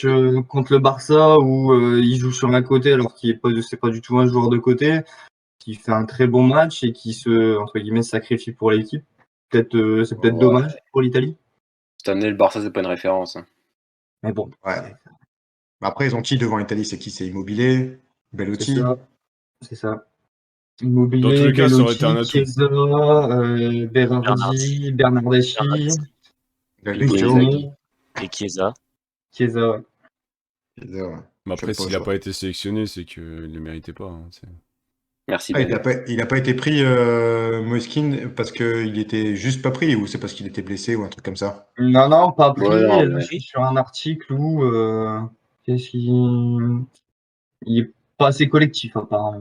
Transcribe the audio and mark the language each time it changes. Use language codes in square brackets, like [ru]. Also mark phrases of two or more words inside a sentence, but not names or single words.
[fr] match contre le Barça où il joue sur un côté alors qu'il est pas, c'est pas du tout un joueur de côté, qui fait un très bon match et qui se entre guillemets sacrifie pour l'équipe. Peut-être c'est peut-être ouais, dommage pour l'Italie. cette année le Barça c'est pas une référence, hein. Mais bon, Ouais. Après, ils ont qui devant l'Italie? C'est qui? C'est Immobilier, c'est Bellotti, ça, c'est ça. dans tous Immobilier, les cas, ça aurait été un Bellotti, atout. Chiesa, Bernardi. Berardi, Bernardeschi, Bernardi Del Pipo Vecchio. Inzaghi. Pipo, et Chiesa. Chiesa, ouais. Ouais. Mais Je sais après, pas, s'il je a vois. pas été sélectionné, c'est qu'il le méritait pas, hein, Merci Ah, Ben. il a pas été pris, Moiskin, parce qu'il était juste pas pris, ou c'est parce qu'il était blessé, ou un truc comme ça? Non, non, pas Ouais, pris. Et non, là, je mais suis sur un article où qu'est-ce qu'il il est pas assez collectif apparemment.